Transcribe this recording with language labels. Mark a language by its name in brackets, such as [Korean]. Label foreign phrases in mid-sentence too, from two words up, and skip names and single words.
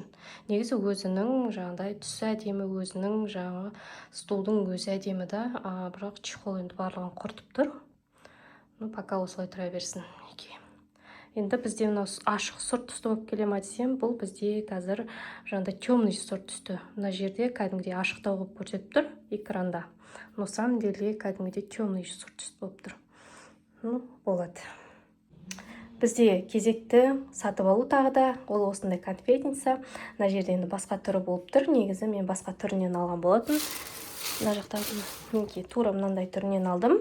[Kazakh] Негізі өзінің жаңағыдай түсі әдемі, өзінің жаңағы столдың өзі әдемі да, бірақ чехол енді барлығын құртып тұр. Пока осылай тұра берсін. Енді бізде мынау ашық сұр түсті болып келе ма десем, бұл бізде қазір жаңағыдай темный сұр түсті. Мына жерде кәдімгідей ашықтау болып көрсетіп тұр экранда. [Russian] Но самом деле [Kazakh] кәдімгідей темный сұр түсті болып тұр. Болады. Бізде кезекті сатып алу тағы да, ол осындай конфетница. Мына жерде енді басқа түрі болып тұр. Негізі мен басқа түрінен алған болатын. Мына жақтан тура мынандай түрінен алдым.